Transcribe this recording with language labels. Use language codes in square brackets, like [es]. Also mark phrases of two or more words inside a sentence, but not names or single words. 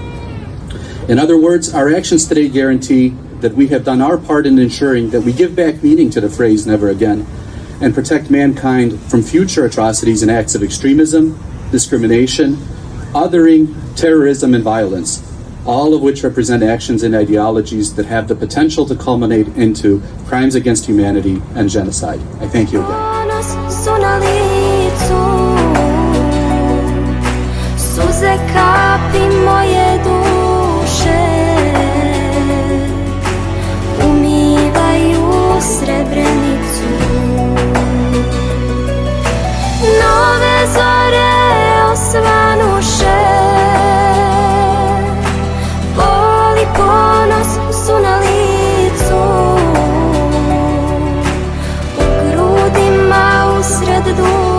[en] In other words, our actions today guarantee that we have done our part in ensuring that we give back meaning to the phrase never again and protect mankind from future atrocities and acts of extremism, discrimination, othering, terrorism, and violence, all of which represent actions and ideologies that have the potential to culminate into crimes against humanity and genocide. I thank you again. [bs] Suze kapi moje duše umivaju Srebrenicu. Nove zore osvanuše, bol i ponos su na licu, u grudima usred duše.